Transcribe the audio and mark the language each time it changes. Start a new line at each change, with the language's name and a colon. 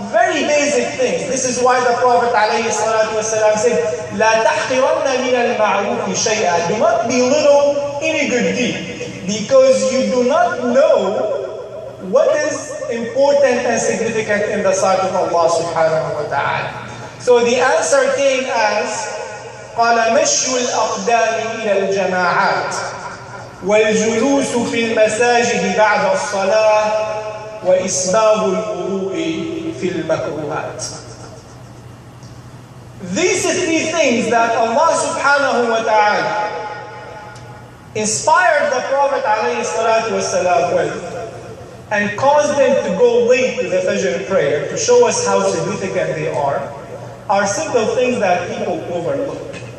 English: Very basic things. This is why the Prophet ﷺ said,
Arabic: لَا تَحْقِرَنَّ مِنَ الْمَعْرُوفِ شَيْئًا.
English: Do not belittle any good deed, because you do not know what is important and significant in the sight of Allah subhanahu wa ta'ala. So the answer came as,
Arabic: قَالَ مَشْيُ الْأَقْدَامِ إِلَى الْجَمَاعَاتِ وَالْجُلُوسُ فِي الْمَسَاجِدِ بَعْدَ الصَّلَاةِ وَإِسْبَاغُ الْوُضُوءِ فِي الْمَكْرُوهَاتِ.
English: These are three things that Allah subhanahu wa ta'ala inspired the Prophet alayhi salatu wasalam with, and caused them to go late to the Fajr prayer to show us how significant they are simple things that people overlook